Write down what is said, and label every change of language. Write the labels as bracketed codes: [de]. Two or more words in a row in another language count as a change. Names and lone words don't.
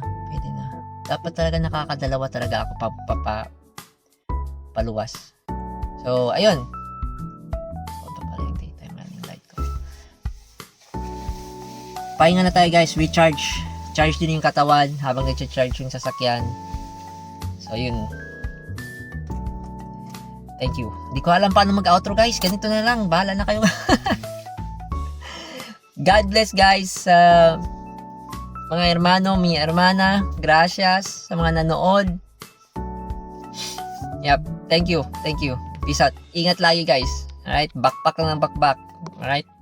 [tl] Dapat talaga nakakadalawa talaga ako paluwas. So, ayun. Ito pala yung daytime running light ko. Pahinga na tayo guys. Recharge. Charge din yung katawan habang nag-charge yung sasakyan. So, yun. [en] Thank you. [tl] Hindi ko alam paano mag-outro guys. Ganito na lang. Bahala na kayo. [en] God bless guys. [es] Mga hermano, mi hermana. [tl] Gracias sa mga nanood. [en] Yep. Thank you. Peace out. [tl] Ingat lagi guys. Alright. Backpack lang ng backpack. Alright.